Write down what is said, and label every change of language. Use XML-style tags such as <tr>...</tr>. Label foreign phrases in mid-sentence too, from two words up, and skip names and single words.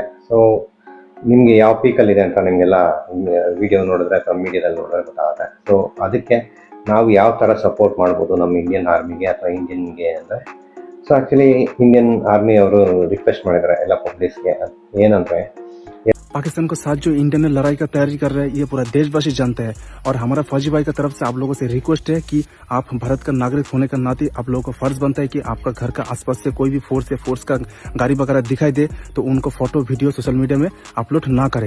<kn>ಸೊ ನಿಮಗೆ ಯಾವ ಪೀಕಲ್ಲಿದೆ ಅಂತ ನಿಮಗೆಲ್ಲ ವಿಡಿಯೋ ನೋಡಿದ್ರೆ ಅಥವಾ ಮೀಡಿಯಾದಲ್ಲಿ ನೋಡಿದ್ರೆ ಗೊತ್ತಾಗುತ್ತೆ. ಸೊ ಅದಕ್ಕೆ ನಾವು ಯಾವ ಥರ ಸಪೋರ್ಟ್ ಮಾಡ್ಬೋದು ನಮ್ಮ ಇಂಡಿಯನ್ ಆರ್ಮಿಗೆ ಅಥವಾ ಇಂಡಿಯನ್ಗೆ ಅಂದರೆ,</kn> <en>so actually</en> <kn>ಇಂಡಿಯನ್ ಆರ್ಮಿ ಅವರು ರಿಕ್ವೆಸ್ಟ್ ಮಾಡಿದ್ದಾರೆ ಎಲ್ಲ ಪಬ್ಲಿಕ್ಸ್ಗೆ. ಏನಂದರೆ,</kn> <hi>पाकिस्तान के साथ जो इंडिया ने लड़ाई का तैयारी कर रहे हैं ये पूरा देशवासी जानते हैं और हमारा फौजी भाई की तरफ से आप लोगों से रिक्वेस्ट है कि आप भारत का नागरिक होने का नाते आप लोगों को फर्ज बनता है कि आपका घर का आसपास से कोई भी फोर्स या फोर्स का गाड़ी वगैरह दिखाई दे तो उनको</hi> <en>photo video social media</en> <hi>में अपलोड ना करें।</hi>